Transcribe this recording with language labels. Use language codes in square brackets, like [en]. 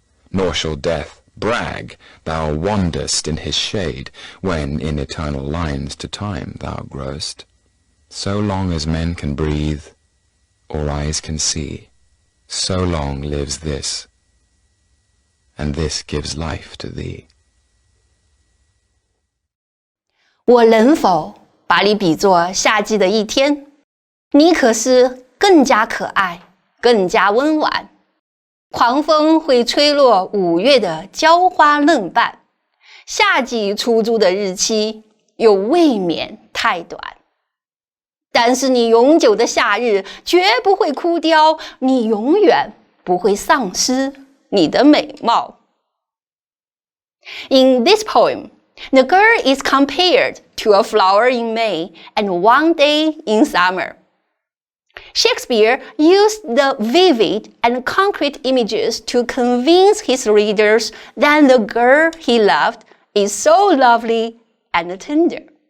[en] Nor shall death brag thou wander'st in his shade, when in eternal lines to time thou growest. So long as men can breathe, or eyes can see, so long lives this, and this gives life to thee. [zh] 我能否把你比作夏季的一天？你可是更加可爱，更加温婉。狂风会吹落5月的娇花嫩瓣，夏季出租的日期又未免太短。但是你永久的夏日绝不会枯凋，你永远不会丧失你的美貌。 [en] In this poem, the girl is compared to a flower in May and one day in summer. Shakespeare used the vivid and concrete images to convince his readers that the girl he loved is so lovely and tender.